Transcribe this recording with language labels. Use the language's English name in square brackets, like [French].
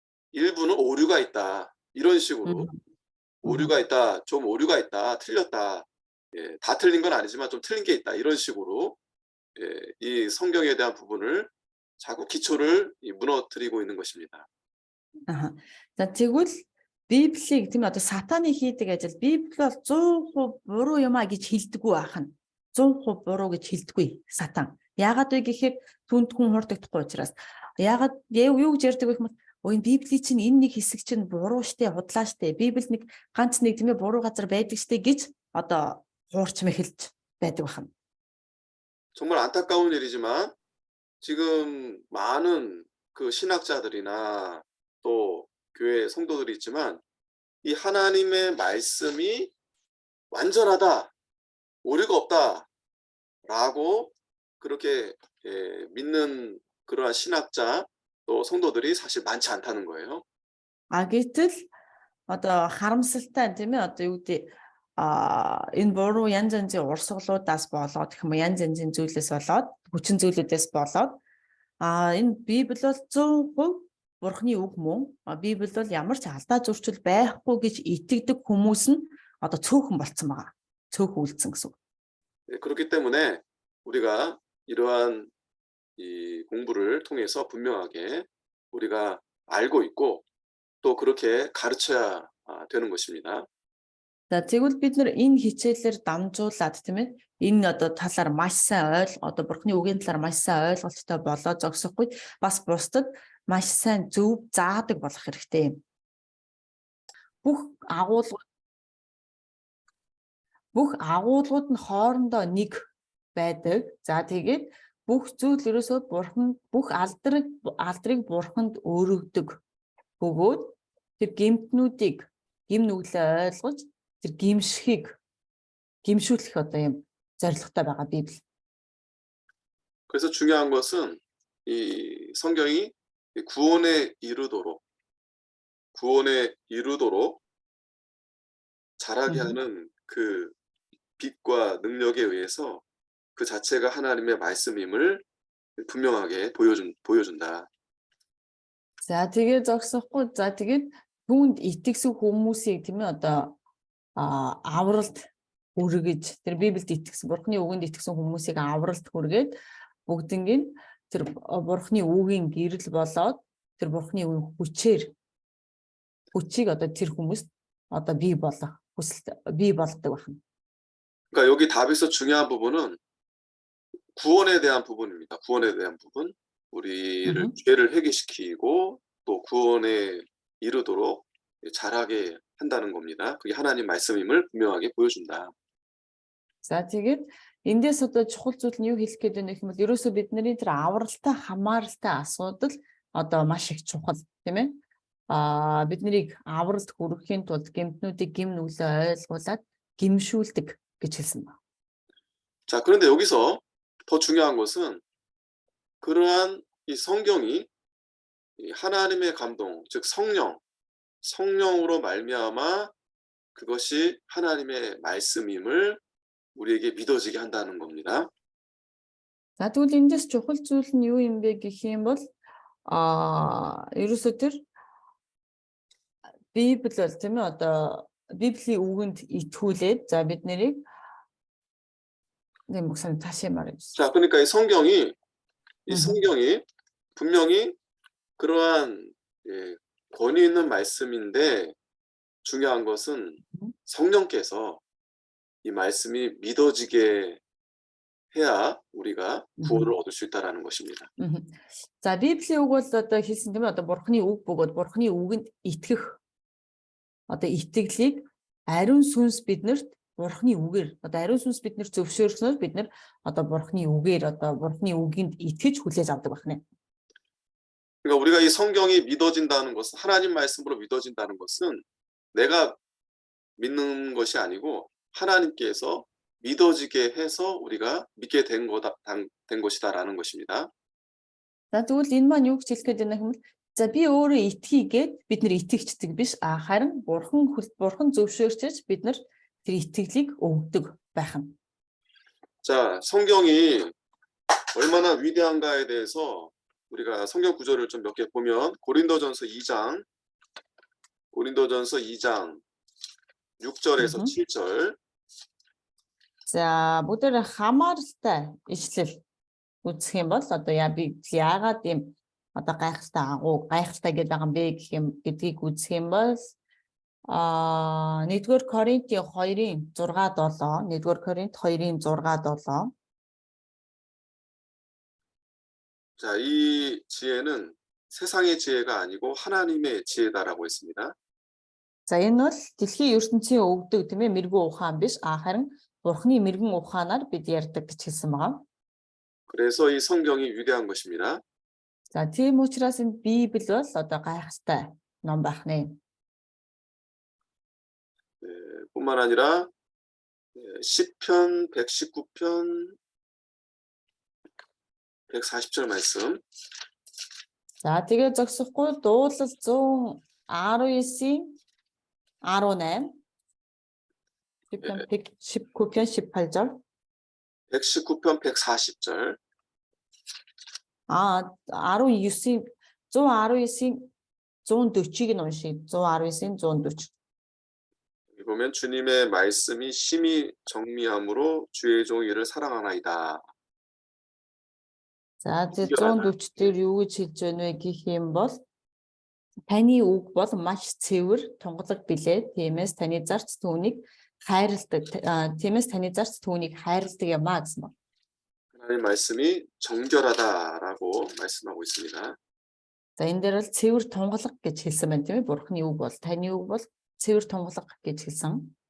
[Korean] 일부는 오류가 있다 이런 식으로 오류가 있다, 좀 오류가 있다, 틀렸다, 예, 다 틀린 건 아니지만 좀 틀린 게 있다 이런 식으로 예, 이 성경에 대한 부분을 자꾸 기초를 무너뜨리고 있는 것입니다. [Mongolian] За тэгвэл Библийг тийм одоо сатаны хийдэг ажил Библи бол 100% буруу юмаа гэж хэлдэггүй ахна. 100% буруу гэж хэлдэггүй сатан. Яагаад вэ гэхээр түнд хүн хурддахгүй учраас. Яагаад юу гэж ярьдаг вэ гэвэл энэ Библи чинь энэ нэг хэсэг чинь буруу штэ, худлаа штэ. Библиэд нэг ганц нэг тийм ээ буруу газар байдаг штэ гэж одоо хуурч мэхэлж байдаг байна. [Korean] 정말 안타까운 일이지만 지금 많은 그 신학자들이나 또 교회 성도들이 있지만 이 하나님의 말씀이 완전하다, 오류가 없다라고 그렇게 믿는 그러한 신학자 또 성도들이 사실 많지 않다는 거예요. [Mongolian] Гэтэл одоо харамсалтай тийм ээ одоо юу гэдэг энэ буруу янз янзын урсгалуудаас болоод гэх юм янз янзын зүйлээс болоод хүчин зүйлүүдээс болоод энэ Библи бол 100% бурхны үг мөн. Библи бол ямар ч алдаа зөрчил байхгүй гэж итгэдэг хүмүүс нь одоо цөөхөн болцсон байгаа. Цөөхөн үлдсэн гэсэн. [Korean] 그렇기 때문에 우리가 이러한 이 공부를 통해서 분명하게 우리가 알고 있고 또 그렇게 가르쳐야 되는 것입니다. [Mongolian] За тэгвэл бид нар энэ хичээлээр дамжуулаад тийм ээ энэ одоо талаар маш сайн одоо бурхны үгийн талаар маш сайн ойлголттой болоо зогсохгүй бас бусдад маш сайн зөв заадаг болох хэрэгтэй. Бүх агуулгууд нь хоорондоо нэг байдаг. За тэгээд бүх зүйл ерөөсөө бурхан бүх алдрыг бурханд өргөдөг. Бөгөөд тэр гэмтнүүдийг гим нүглээ ойлгож тэр гимшүүлэх одоо юм зорилготой байгаа Библи. [Korean] 그래서 중요한 것은 이 성경이 구원에 이르도록 자라게 하는 그 빛과 능력에 의해서 그 자체가 하나님의 말씀임을 분명하게 보여준다. [Mongolian] За тэгээд зогсохгүй. За тэгээд түүнд итгэсэн хүмүүсийг тийм ээ одоо авралт хүргэж тэр Библиэд итгэсэн бурхны үгэнд итгэсэн хүмүүсийг авралт хүргээд бүгднийг тэр бурхны үгийн гэрэл болоод тэр бурхны үгийн хүчийг одоо тэр хүмүүст одоо бий болгох бий болдог байна. [Korean] 그러니까 여기 답에서 중요한 부분은 구원에 대한 부분입니다. 구원에 대한 부분. 우리를 죄를 회개시키고 또 구원에 이르도록 자라게 한다는 겁니다. 그게 하나님 말씀임을 분명하게 보여준다. [Mongolian] За тэгээд эндээс одоо чухал зүйл нь юу хэлэх гээд байна гэх юм бол ерөөсөө бидний тэр авралтай хамааралтай асуудал одоо маш их чухал тийм ээ. Биднийг авралт хүрэхийн тулд гэмтнүүдийг гим нүглээ ойлгуулад гимшүүлдэг гэж хэлсэн байна. [Korean] 자, 그런데 여기서 더 중요한 것은 그러한 이 성경이 이 하나님의 감동, 즉 성령으로 말미암아 그것이 하나님의 말씀임을 우리에게 믿어지게 한다는 겁니다. [Mongolian] За тэгвэл эндээс чухал зүйл нь юу юм бэ гэх юм бол ерөөсөө тэр Библи бол тийм ээ одоо Библийн үгэнд итгүүлээд за бид нарыг нэг [Korean] 목사님 다시 말해 주세요. 자, 그러니까 이 성경이 분명히 그러한 권위 있는 말씀인데 중요한 것은 성령께서 이 말씀이 믿어지게 해야 우리가 구원을 얻을 수 있다라는 것입니다. [Mongolian] За Библийн үг бол одоо хэлсэн тийм ээ одоо Бурхны үг бөгөөд Бурхны үгэнд итгэх одоо итгэлийг ариун сүнс биднэрт Бурхны үгээр одоо ариун сүнс биднэр зөвшөөрснөөр бид нар одоо Бурхны үгээр одоо Бурхны үгэнд итгэж хүлээж авдаг байна. [Korean] 그러니까 우리가 이 성경이 믿어진다는 것은 하나님 말씀으로 믿어진다는 것은 내가 믿는 것이 아니고 하나님께서 믿어지게 해서 우리가 믿게 된 것이다라는 것입니다. [Mongolian] За тэгвэл энэ маань юу гэж хэлэх гээд байна гэвэл за би өөрөө итгэгээд бид нар итгэгчдэг биш харин бурхан зөвшөөрчж бид нар тэр итгэлийг өгдөг байх нь. [Korean] 자, 성경이 얼마나 위대한가에 대해서 우리가 성경 구절을 좀 몇 개 보면 고린도전서 2장 6절에서 7절. [Mongolian] За бүгдээр хамааралтай ишлэл үзэх юм бол одоо яагаад юм одоо гайхалтай гэдэг байгаа юм бэ гэдгийг үзэх юм бол 1-р Коринтын 2-ын 6-7 1-р Коринт 2-ын 6-7 [Korean] 자, 이 지혜는 세상의 지혜가 아니고 하나님의 지혜다라고 했습니다. [Mongolian] За энэ бол дэлхийн ертөнцийн өгдөг тийм ээ мэрэгэн ухаан биш харин Бурхны мэрэгэн ухаанаар бид ярьдаг гэж хэлсэн байгаа. [Korean] 그래서 이 성경이 위대한 것입니다. [Mongolian] За тийм учраас энэ Библи бол одоо гайхалтай ном байх нэ. [Korean] 뿐만 아니라 시편 119편 140절 말씀. [Mongolian] За тэгээ зогсохгүй дуулал 119-ийн 18 [Korean] 시편 119편 18절 119편 140절 [Mongolian] 19-ийн 119-ийн 140-ыг уншия 119-ийн 140 [Korean] 여기 보면 주님의 말씀이 심히 정미함으로 주의 종 이를 사랑하나이다. [Mongolian] За 140 дээр юу гэж хэлж байна вэ гэх юм бол таны үг бол маш цэвэр тунгалаг билээ. Тиймээс таны зарц түүнийг хайрладаг. Тиймээс таны зарц түүнийг хайрладаг юмаа гэсэн байна. [Korean] 하나님 말씀이 정결하다라고 말씀하고 있습니다. [Mongolian] За энэ дээр бол цэвэр тунгалаг гэж хэлсэн байна тийм ээ. Бурхны үг бол таны үг бол цэвэр тунгалаг гэж хэлсэн.